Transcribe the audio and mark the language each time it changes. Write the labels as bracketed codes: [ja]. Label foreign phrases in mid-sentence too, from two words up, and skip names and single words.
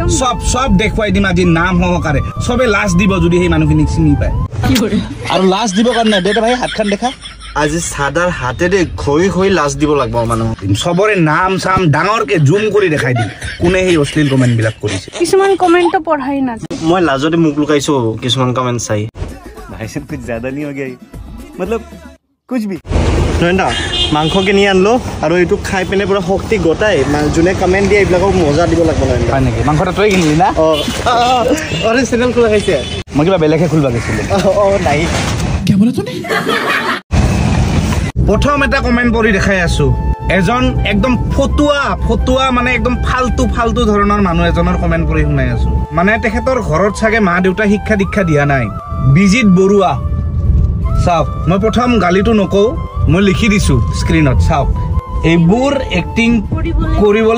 [as] সব দেখুৱাই দিম আজি নাম সহকাৰে সবে লাজ দিব যদি সেই মানুহখিনিক চিনি পায় আৰু লাজ দিব কাৰণে দে ভাই হাতখন দেখা আজি সাদাৰ হাতেৰে খৈ লাজ দিব লাগিব মানুহ সবৰে নাম চাম ডাঙৰকে জুম কৰি দেখাই দিম কোনে সেই অশ্লীল কমেণ্টবিলাক কৰিছে কিছুমান কমেণ্টটো পঢ়াই না মই লাজতে মুখ লুকাইছো কিছুমান কমেণ্ট চাই [hi] भाई साहब कुछ ज्यादा नहीं हो गया मतलब कुछ भी [as] নয়নদা মাংস কিনি আনলো আৰু এইটো খাই পিনে পুৰা শক্তি গোটাই যোনে কমেণ্ট দিয়ে এইবিলাকক মজা দিব লাগিব নয়নদা হয় নেকি মাংসটা তই কিনিলি না অৰে চেনেল খোলা খাইছে মই কিবা বেলেগে খুলিব গৈছিলোঁ নাই [hi] क्या बोला तूने [as] প্ৰথম এটা কমেণ্ট পঢ়ি দেখাই আছো এজন একদম ফটুৱা মানে একদম ফাল্টু ধৰণৰ মানুহ এজনৰ কমেণ্ট পঢ়ি শুনাই আছো মানে তেখেতৰ ঘৰত চাগে মা দেউতা শিক্ষা দীক্ষা দিয়া নাই বিজিত বৰুৱা চাওক মই প্ৰথম গালিটো নকওঁ মই লিখি দিছো স্ক্ৰীনত চাওক এইবোৰ এক্টিং কৰিবলৈ